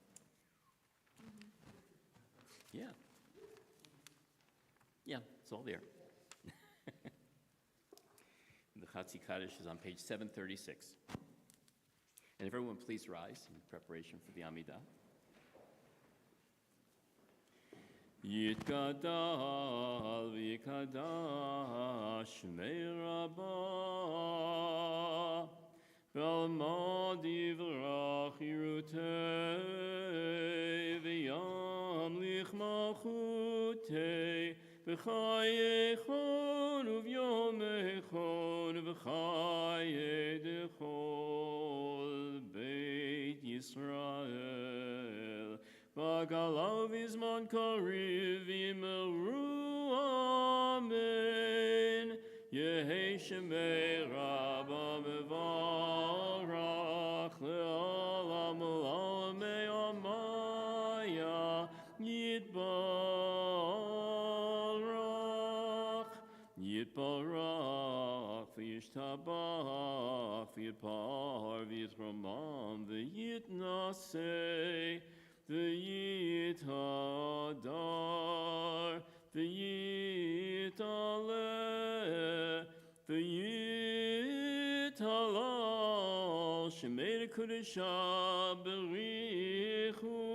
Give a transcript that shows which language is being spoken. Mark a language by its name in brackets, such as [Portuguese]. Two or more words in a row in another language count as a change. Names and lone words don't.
[English] Yeah. Yeah, it's all there. The Chatzi Kaddish is on page 736. And if everyone please rise in preparation for the Amidah. [Aramaic] יתגדל ויתקדש שמה רבא בעלמא די ברא כרעותה וימליך מלכותה בחייכון וביומיכון ובחיי דכל בית ישראל בעגלא ובזמן קריב ואמרו אמן יהא שמה רבא מברך לעלם לעלם עלמיא יתברך וישתבח ויתפאר ויתרומם ויתנשא ויתהדר ויתעלה ויתהלל שמה דקדשא בריך הוא